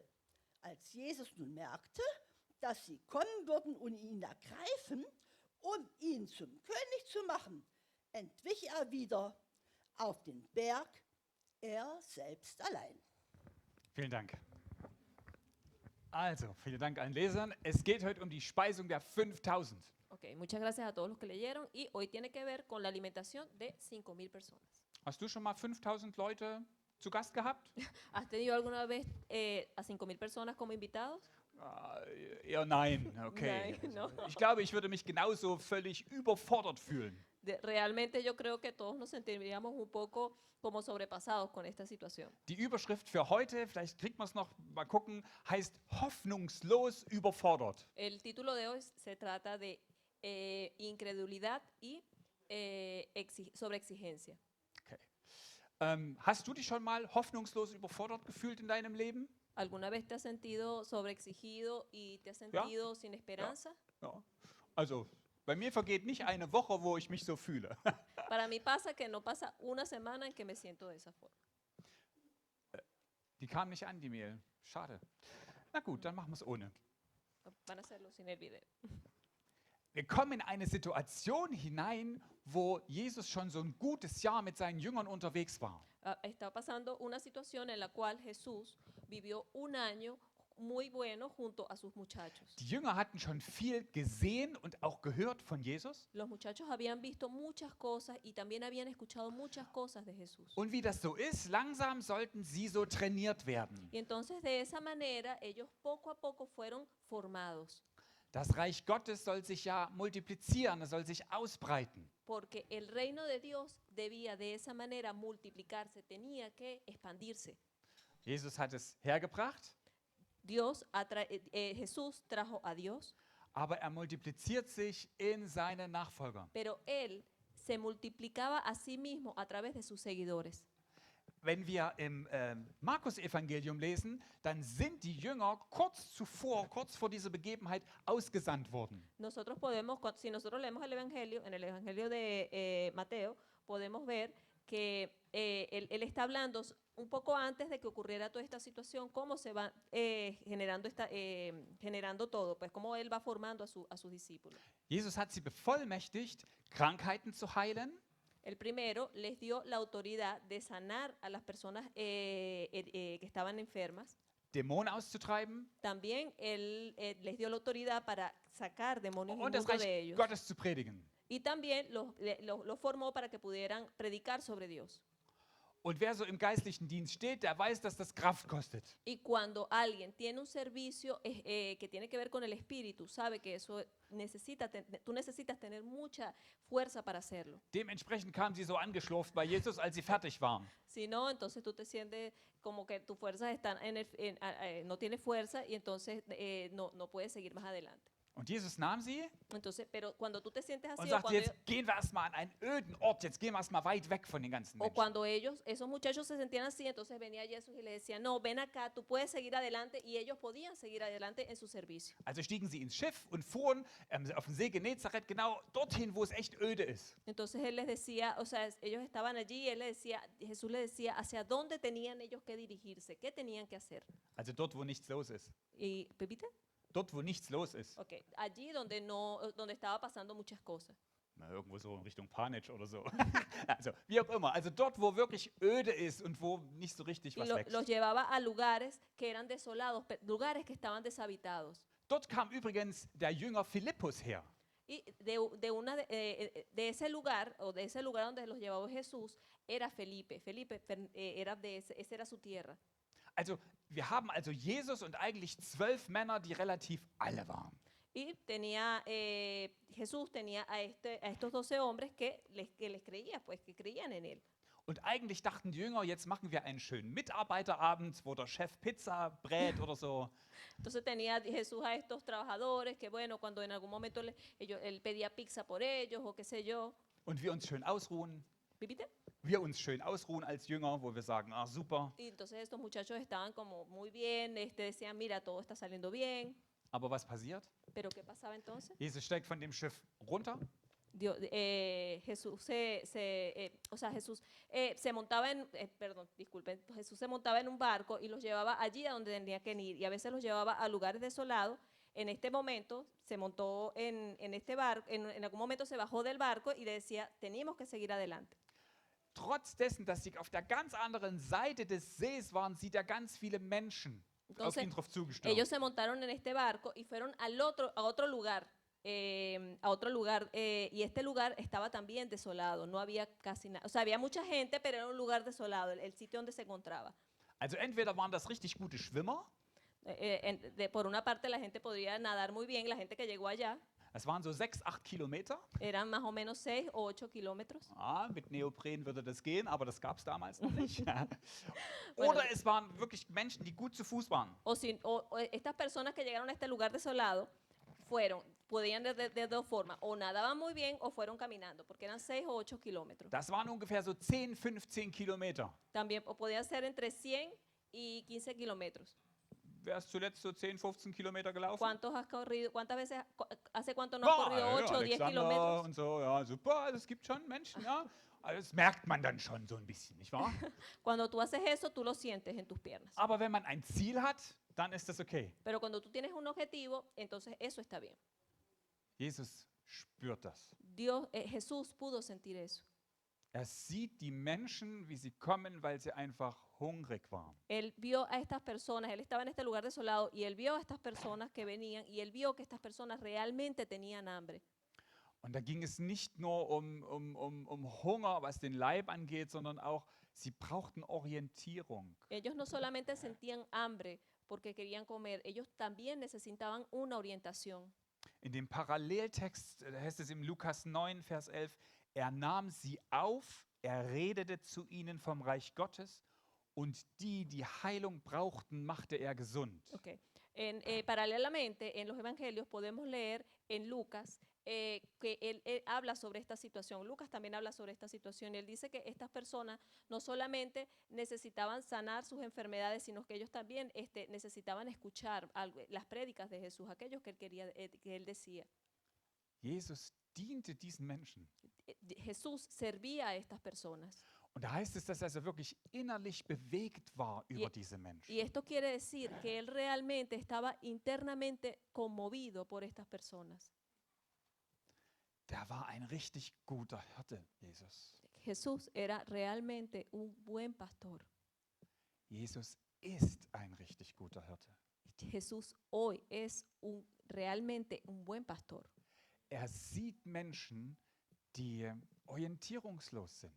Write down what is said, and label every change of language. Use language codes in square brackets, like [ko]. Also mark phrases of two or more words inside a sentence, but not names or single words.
[de] Als Jesus nun merkte, dass sie kommen würden und ihn ergreifen, um ihn zum König zu machen, entwich er wieder auf den Berg, er selbst allein. Vielen Dank. Also, vielen Dank allen Lesern. Es geht heute um die Speisung der 5000. [es] Ok, muchas gracias a todos los que leyeron y hoy tiene que ver con la alimentación de 5,000 personas. [de] Hast du schon mal 5000 Leute zu Gast gehabt? [es] ¿Has tenido alguna vez a 5,000 personas como invitados? [de] Eher nein, okay. Nein, no. Ich glaube, ich würde mich genauso völlig überfordert fühlen. [es] Realmente yo creo que todos nos sentiríamos un poco como sobrepasados con esta situación. [de] Die Überschrift für heute, vielleicht kriegt man es noch mal gucken, heißt hoffnungslos überfordert. [es] El título de hoy se trata de incredulidad y sobreexigencia. [de] Okay. Hast du dich schon mal hoffnungslos überfordert gefühlt in deinem Leben? [es] ¿Alguna vez te has sentido sobreexigido y te has sentido sin esperanza? [de] Ja. Also, bei mir vergeht nicht eine Woche, wo ich mich so fühle. [es] Para mí pasa que no pasa una semana en que me siento de esa forma. [de] Die kam nicht an, die Mail. Schade. Na gut, dann machen wir es ohne. [es] Van a hacerlo sin el video. [de] Wir kommen in eine Situation hinein, wo Jesus schon so ein gutes Jahr mit seinen Jüngern unterwegs war. [es] Está pasando una situación en la cual Jesús vivió un año muy bueno junto a sus muchachos. [de] Die Jünger hatten schon viel gesehen und auch gehört von Jesus. [es] Los muchachos habían visto muchas cosas y también habían escuchado muchas cosas de Jesús. [de] Und wie das so ist, langsam sollten sie so trainiert werden. [es] Y entonces de esa manera ellos poco a poco fueron formados. [de] Das Reich Gottes soll sich ja multiplizieren, es soll sich ausbreiten. [es] Porque el reino de Dios debía de esa manera multiplicarse, tenía que expandirse. [de] Jesus hat es hergebracht, [es] Jesús trajo a Dios, [de] aber er multipliziert sich in seine Nachfolger. [es] pero él se multiplicaba a sí mismo a través de sus seguidores. [de] Wenn wir im Markus-Evangelium lesen, dann sind die Jünger kurz vor dieser Begebenheit ausgesandt worden. [es] Si nosotros leemos el Evangelio, en el Evangelio de Mateo, podemos ver que él está hablando un poco antes de que ocurriera toda esta situación, cómo se va generando todo, pues cómo él va formando a sus discípulos. [de] Jesus hat sie bevollmächtigt, Krankheiten zu heilen. [es] El primero les dio la autoridad de sanar a las personas que estaban enfermas. [de] Dämonen auszutreiben [es] También él les dio la autoridad para sacar demonios [de] und das [es] inmundos de [de] Reich [es] ellos. [de] Gottes zu predigen. [es] Y también los formó para que pudieran predicar sobre Dios. [de] Und wer so im geistlichen Dienst steht, der weiß, dass das Kraft kostet. [es] Y cuando alguien tiene un servicio que tiene que ver con el espíritu, sabe que eso tú necesitas tener mucha fuerza para hacerlo. [de] Dementsprechend kamen sie so angeschlurft bei Jesus, als sie fertig waren. [es] Si no, entonces tú te sientes como que tus fuerzas están no tienes fuerza y entonces no puedes seguir más adelante. [de] Und Jesus nahm sie [es] Entonces, pero cuando tú te sientes [de] und [es] así, [de] sagte, jetzt gehen wir erstmal an einen öden Ort, jetzt gehen wir erstmal weit weg von den ganzen [es] o [de] Menschen. [es] cuando esos muchachos se sentían así, entonces venía Jesús y le decía, no, ven acá, tú puedes seguir adelante, y ellos podían seguir adelante en su servicio. [de] Also stiegen sie ins Schiff und fuhren auf dem See Genezareth genau dorthin, wo es echt öde ist. [es] Entonces él les decía, o sea, ellos estaban allí y él les decía, Jesús les decía hacia dónde tenían ellos que dirigirse, qué tenían que hacer. [de] Also dort, wo nichts los ist. [es] Y, ¿Pepita? [de] Dort, wo nichts los ist. [es] Ok, allí donde no, donde estaba pasando muchas cosas. [de] Na, irgendwo so in Richtung Panitsch oder so. Also wie auch immer. Also dort, wo wirklich öde ist und wo nicht so richtig [es] Y [de] was los wächst. [es] llevaba a lugares que eran desolados, lugares que estaban deshabitados. [de] Dort kam übrigens der Jünger Philippus her. [es] Y de ese lugar, o de ese lugar donde los llevaba Jesús, era Felipe. Felipe era esa era su tierra. [de] Also wir haben also Jesus und eigentlich 12 Männer, die relativ alle waren. [es] Y Jesús tenía a estos 12 hombres que les creía, pues que creían en él. [de] Und eigentlich dachten die Jünger, jetzt machen wir einen schönen Mitarbeiterabend, wo der Chef Pizza brät oder so. [es] Entonces tenía Jesús a estos trabajadores que, bueno, cuando en algún momento él pedía pizza por ellos o qué sé yo. [de] Und wir uns schön ausruhen. [es] ¿Viviste? [de] Wir uns schön ausruhen als Jünger, wo wir sagen, ah super. [es] Y entonces estos muchachos estaban como muy bien, decían, mira, todo está saliendo bien. [de] Aber was passiert? [es] Pero ¿qué pasaba entonces? [de] Jesus steigt von dem Schiff runter [es] Jesús se montaba Jesús se montaba en un barco y los llevaba allí a donde tenía que ir, y a veces los llevaba a lugares desolados. En este momento se montó en este barco, en algún momento se bajó del barco y le decía, teníamos que seguir adelante. [de] Trotz dessen, dass sie auf der ganz anderen Seite des Sees waren, sieht er ganz viele Menschen auf [es] Entonces, [de] ihn drauf zugestürmt. [es] ellos se montaron en este barco y fueron a otro lugar. Y este lugar estaba también desolado, no había casi nada, o sea, había mucha gente, pero era un lugar desolado, el sitio donde se encontraba. [de] Also entweder waren das richtig gute Schwimmer, [es] Por una parte la gente podría nadar muy bien, la gente que llegó allá, [de] es waren so 6, 8 Kilometer. [es] eran más o menos 6 o 8 kilómetros. [de] Ah, mit Neopren würde das gehen, aber das gab es damals noch nicht. [es] Bueno. [de] Oder es waren wirklich Menschen, die gut zu Fuß waren. [es] O estas personas que llegaron a este lugar desolado podían de dos formas, o nadaban muy bien o fueron caminando, porque eran 6 o 8 kilómetros. [de] Das waren ungefähr so 10, 15 Kilometer. [es] También podían ser entre 100 y 15 kilómetros. [de] Wer ist zuletzt so 10, 15 Kilometer gelaufen? [es] ¿Cuántos has corrido? ¿Cuántas veces? ¿Hace cuánto no has corrido? 8 o 10 Alexander kilómetros. [de] und so, ja, super. Also es gibt schon Menschen, ja. Also das merkt man dann schon so ein bisschen, nicht wahr? [es] Cuando tú haces eso, tú lo sientes en tus piernas. [de] Aber wenn man ein Ziel hat, dann ist das okay. [es] Pero cuando tú tienes un objetivo, entonces eso está bien. [de] Jesus spürt das. [es] Jesús pudo sentir eso. [de] Er sieht die Menschen, wie sie kommen, weil sie einfach hungrig waren. [es] Él vio a estas personas, él estaba en este lugar desolado y él vio a estas personas que venían y él vio que estas personas realmente tenían hambre. [de] Und da ging es nicht nur um Hunger, was den Leib angeht, sondern auch, sie brauchten Orientierung. [es] Ellos no solamente sentían hambre porque querían comer, ellos también necesitaban una orientación. [de] In dem Paralleltext heißt es im Lukas 9, Vers 11, er nahm sie auf, er redete zu ihnen vom Reich Gottes und die Heilung brauchten, machte er gesund. [es] Okay. Paralelamente, en los evangelios podemos leer en Lucas que él habla sobre esta situación. Lucas también habla sobre esta situación y él dice que estas personas no solamente necesitaban sanar sus enfermedades, sino que ellos también necesitaban escuchar las prédicas de Jesús, aquellos que él quería, que él decía. [de] Jesus diente diesen Menschen. [es] Jesús servía a estas personas. [de] Und da heißt es, dass er so wirklich innerlich bewegt war über diese Menschen. [es] Y esto quiere decir que él realmente estaba internamente conmovido por estas personas. [de] Der war ein richtig guter Hirte, Jesus. [es] Jesús era realmente un buen pastor. [de] Jesus ist ein richtig guter Hirte. [es] Jesús hoy es realmente un buen pastor. [de] Er sieht Menschen, die orientierungslos sind.